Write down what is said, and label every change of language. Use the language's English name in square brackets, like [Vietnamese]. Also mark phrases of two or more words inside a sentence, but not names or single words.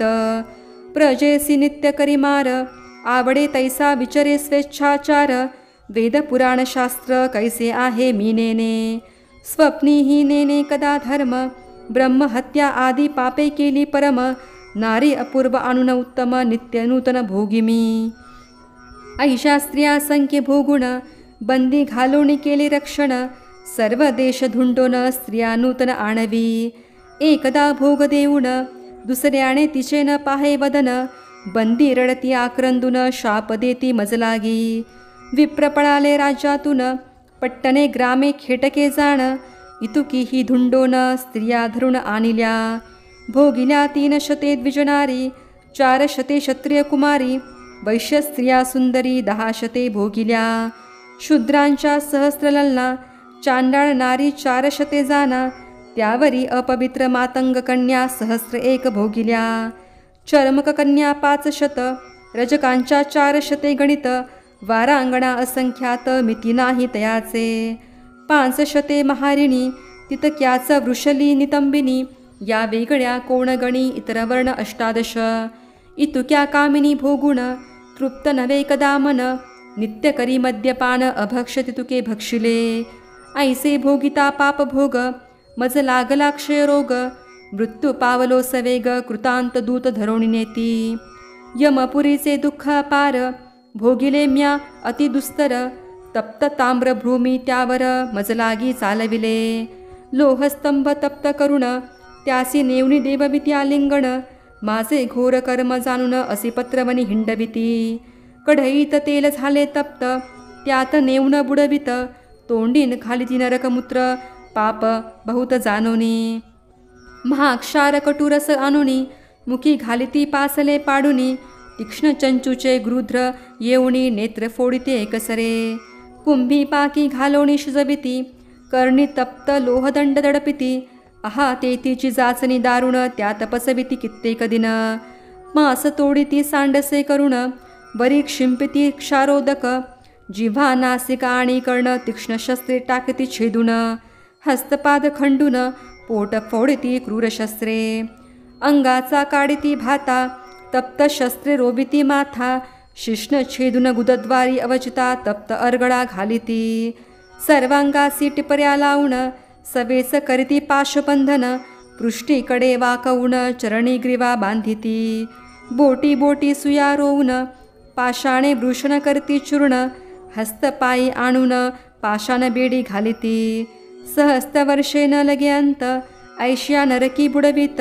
[Marathi] प्रजेसी नित्य करी मार, आवडे तैसा विचरे स्वेच्छाचार. वेद पुराण शास्त्र कैसे आहे मी नेने. स्वप्नीही नेने कदा धर्म, ब्रह्महत्या आदी पापे केली परम. नारी अपूर्व आणून उत्तम, नित्य नूतन भोगिमी. ऐशा स्त्रिया संख्ये भोगुण, बंदी घालोणी केली रक्षण. सर्व देश धुंडोन, स्त्रिया नूतन आणवी. एकदा भोग देऊन, दुसऱ्याने तिचे न पाहे वदन. बंदी रडती आक्रंदून, शाप देती मजलागी. विप्र पळाले राज्यातून, पट्टणे ग्रामे खेटके जाण. इतुकीही धुंडोन, स्त्रिया धरून आणिल्या. भोगिल्या 3 शते द्विजनारी, 4 शते क्षत्रिय कुमारी. वैश्य स्त्रिया सुंदरी 10 शते भोगिल्या. शूद्रांच्या सहस्र ललना, चांडाळ नारी 4 शते जाना. त्यावरी अपवित्र मातंग कन्या 1,001 भोगिल्या. चर्मक कन्या 500, रजकांच्या 400 गणित. वारांगणा असंख्यात मिती नाही तयाचे. 500 महारिणी तितक्याच वृषली नितंबिनी. या वेगळ्या कोणगणी इतर वर्ण 18. इतुक्या कामिनी भोगुण तृप्त नवे कदा मन. नित्य करी मद्यपान अभक्ष तितुके भक्षिले. ऐसे भोगिता पाप भोग मज लागला क्षयरोग. मृत्यू पावलो सवेग कृतांत दूत धरोणी नेती. यमपुरीचे दुःख अपार भोगिले म्या अति दुस्तर. तप्त ताम्र भ्रूमी त्यावर मज लागी चालविले. लोहस्तंभ तप्त करुण त्यासी नेवणी देवविती आलिंगण. माझे घोर कर्म जाणून असी पत्रवनी हिंडविती. कढईत तेल झाले तप्त त्यात नेवण बुडवित. तोंडीन खालिती नरकमूत्र पाप बहुत जाणोनी. महाक्षार कटुरस आणुनी मुखी घालिती पासले पाडुनी. तीक्ष्ण चंचूचे गृध्र येऊनी नेत्र फोडिते एकसरे. कुंभी पाकी घालोणी शिजविती कर्णी तप्त लोहदंड दडपिती. आहा तेतीची जाचणी दारुण त्यात पसविती कित्येक दिन. मास तोडिती सांडसे करुण बरी क्षिंपिती क्षारोदक. जिव्हा नासिका आणि कर्ण तीक्ष्ण शस्त्रे टाकती छेदून. हस्तपाद खंडून पोट फोडिती क्रूरशस्त्रे. अंगाचा काढिती भाता तप्त शस्त्रे रोबिती माथा. शिष्ण छेदून गुदद्वारी अवचिता तप्त अर्गळा घालिती. सर्वांगासी टिपर्या लावून सवेच करीती पाशबंधन. पृष्ठीकडे वाकवून चरणी ग्रीवा बांधिती. बोटी बोटी सुया रोवून पाषाणे भूषण करती चूर्ण. हस्तपायी आणून पाषाण बेडी घालिती. सहस्त्रवर्षे न लगे अंत ऐश्या नरकी बुडवित.